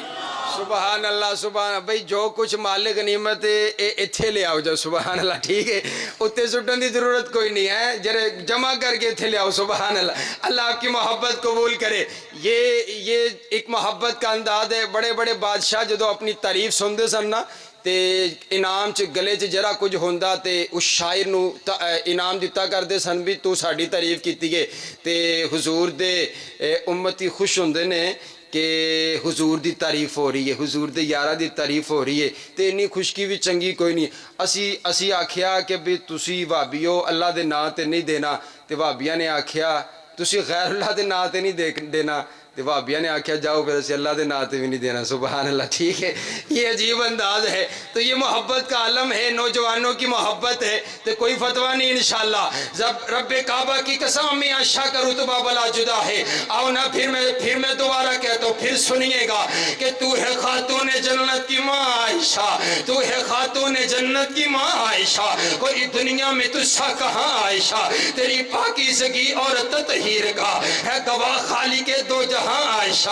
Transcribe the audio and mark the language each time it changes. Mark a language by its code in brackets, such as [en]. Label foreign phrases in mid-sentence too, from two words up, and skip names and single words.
[ar] سبحان اللہ سبحان. [pa] بھئی جو کچھ مالک غنیمت اتھے لے آؤ جاؤ [ar] سبحان اللہ, [pa] ٹھیک ہے, اتنے سٹن دی ضرورت کوئی نہیں ہے, جرے جمع کر کے اتھے لے آؤ [ar] سبحان اللہ. [ur] اللہ آپ کی محبت قبول کرے. یہ ایک محبت کا انداز ہے. [pa] بڑے بڑے بادشاہ جدو اپنی تعریف سن دے سن نا تے انعام چ گلے چ جرا کچھ ہوندا تے اس شاعر نو انعام دتا کردے سن بھی تو ساڈی تعریف کیتی ہے تے حضور دے امتی خوش ہوندے نے کہ حضور دی تعریف ہو رہی ہے, حضور دے یارہ دی تعریف ہو رہی ہے, تے انی خوشکی بھی چنگی کوئی نہیں. اسی آکھیا کہ بھی تسی وہابیو اللہ دے نا تے نہیں دینا, تے وہابیاں نے آکھیا تسی غیر اللہ دے نا تے نہیں دینا, تے وہابیاں نے آکھیا جاؤ پھر اسی اللہ دے نا تے بھی نہیں دینا. [ar] سبحان اللہ. [ur] ٹھیک ہے, یہ عجیب انداز ہے. تو یہ محبت کا عالم ہے, نوجوانوں کی محبت ہے, تو کوئی فتویٰ نہیں انشاءاللہ. جب رب کعبہ کی قسم امی عائشہ کا رتبہ بلا جدا ہے. آؤ نا پھر میں دوبارہ کہتا ہوں, پھر سنیے گا کہ تو ہے خاتون جنت کی ماں عائشہ, تو ہے خاتون جنت کی ماں عائشہ, کوئی دنیا میں تجھ سا کہاں عائشہ, تیری پاکیزگی اور تطہیر کا ہے گواہ خالق دو جہاں عائشہ.